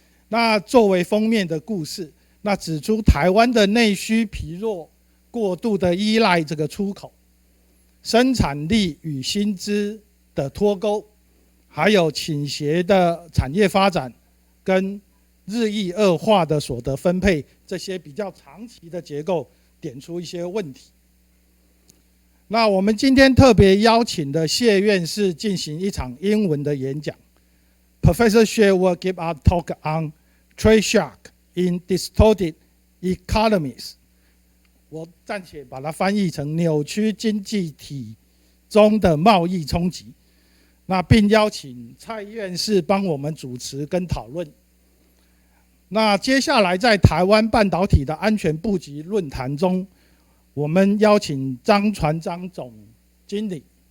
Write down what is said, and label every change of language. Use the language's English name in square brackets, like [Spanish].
[Chinese] 那作为封面的故事，那指出台湾的内需疲弱，过度的依赖这个出口，生产力与薪资的脱钩，还有倾斜的产业发展跟日益恶化的所得分配，这些比较长期的结构点出一些问题。那我们今天特别邀请的谢院士进行一场英文的演讲。 [English] Professor Xie will give a talk on trade shock in distorted economies。 [Chinese] 我暂且把它翻译成扭曲经济体中的贸易冲击。那并邀请蔡院士帮我们主持跟讨论。那接下来在台湾半导体的安全布局论坛中，我们邀请张传章总经理